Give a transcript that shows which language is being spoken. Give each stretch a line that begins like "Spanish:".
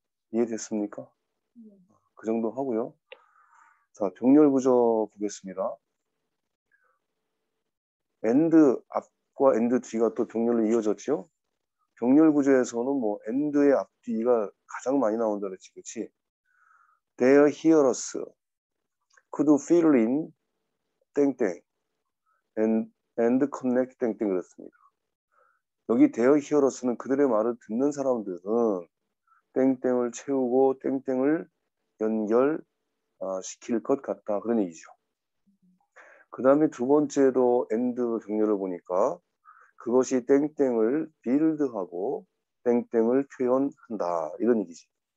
Korean: 이해됐습니까? 그 정도 하고요. 자, 병렬 구조 보겠습니다. and 앞과 and 뒤가 또 병렬로 이어졌죠. 병렬 구조에서는 뭐 and의 앞뒤가 가장 많이 나온다 그랬지, 그렇지?
English: Their hearers could fill in 땡땡 and connect 땡땡
Korean: 그렇습니다. 여기 their hearers는 그들의 말을 듣는 사람들은 땡땡을 채우고 땡땡을 연결 시킬 것 같다 그런 얘기죠. 그 다음에 두 번째도 and 병렬을 보니까 그것이 땡땡을 빌드하고 땡땡을 표현한다 이런 얘기지.